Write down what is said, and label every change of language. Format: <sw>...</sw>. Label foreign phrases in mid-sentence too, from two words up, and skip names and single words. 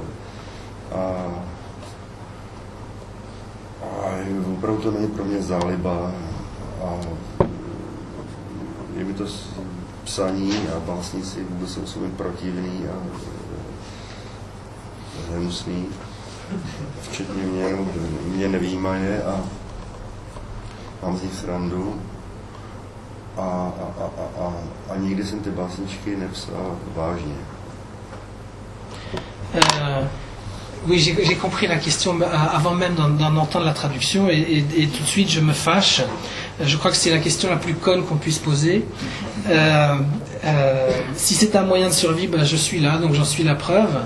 <cs>A opravdu to není pro mě záliba a je mi to psaní a básníci vůbec jsou mi protivný a hnusný, včetně mě nevyjímaje a mám z nich srandu a nikdy jsem ty básničky nepsal vážně.</cs> <fr>Oui, j'ai compris la question avant même d'en entendre la traduction et tout de suite je me fâche. Je crois que c'est la question la plus conne qu'on puisse poser. Si c'est un moyen de survie, ben, je suis là, donc j'en suis la preuve.</fr>